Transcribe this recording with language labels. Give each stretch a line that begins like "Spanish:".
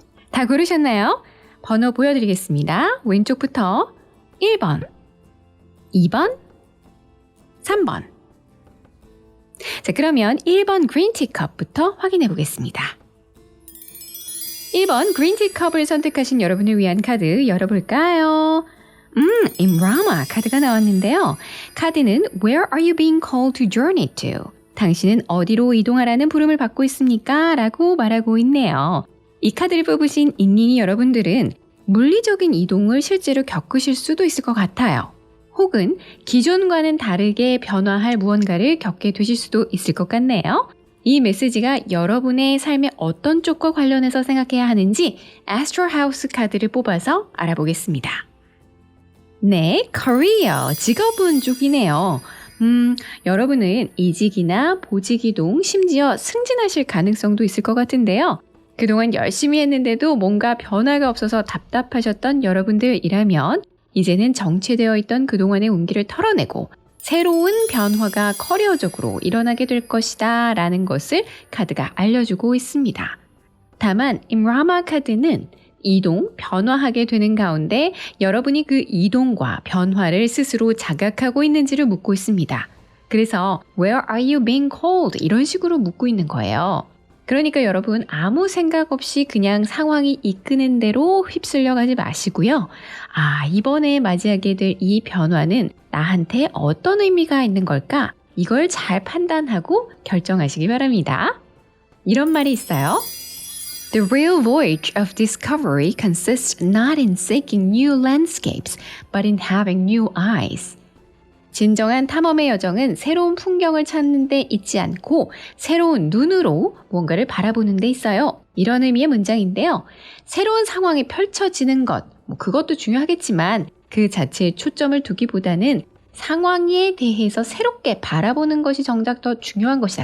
Korean: 다 고르셨나요? 번호 보여드리겠습니다. 왼쪽부터 1번, 2번, 3번. 자, 그러면 1번 그린 티컵부터 확인해 보겠습니다. 1번 그린 티컵을 선택하신 여러분을 위한 카드 열어볼까요? 임라마 카드가 나왔는데요.
English: 카드는 Where are you being called to journey to?
Korean: 당신은 어디로 이동하라는 부름을 받고 있습니까? 라고 말하고 있네요. 이 카드를 뽑으신 잉닝이 여러분들은 물리적인 이동을 실제로 겪으실 수도 있을 것 같아요. 혹은 기존과는 다르게 변화할 무언가를 겪게 되실 수도 있을 것 같네요. 이 메시지가 여러분의 삶의 어떤 쪽과 관련해서 생각해야 하는지 Astro House 카드를 뽑아서 알아보겠습니다. 네, 커리어, 직업운 쪽이네요. 여러분은 이직이나 보직 이동, 심지어 승진하실 가능성도 있을 것 같은데요. 그동안 열심히 했는데도 뭔가 변화가 없어서 답답하셨던 여러분들이라면 이제는 정체되어 있던 그동안의 운기를 털어내고 새로운 변화가 커리어적으로 일어나게 될 것이다 라는 것을 카드가 알려주고 있습니다. 다만 임라마 카드는 이동, 변화하게 되는 가운데 여러분이 그 이동과 변화를 스스로 자각하고 있는지를 묻고 있습니다.
English: 그래서 Where are you being called?
Korean: 이런 식으로 묻고 있는 거예요. 그러니까 여러분 아무 생각 없이 그냥 상황이 이끄는 대로 휩쓸려 가지 마시고요. 이번에 맞이하게 될 이 변화는 나한테 어떤 의미가 있는 걸까? 이걸 잘 판단하고 결정하시기 바랍니다. 이런 말이 있어요.
English: The real voyage of discovery consists not in seeking new landscapes, but in having new eyes.
Korean: 진정한 탐험의 여정은 새로운 풍경을 찾는 데 있지 않고 새로운 눈으로 뭔가를 바라보는 데 있어요. 이런 의미의 문장인데요. 새로운 상황이 펼쳐지는 것, 그것도 중요하겠지만 그 자체에 초점을 두기보다는 상황에 대해서 새롭게 바라보는 것이 정작 더 중요한 것이다.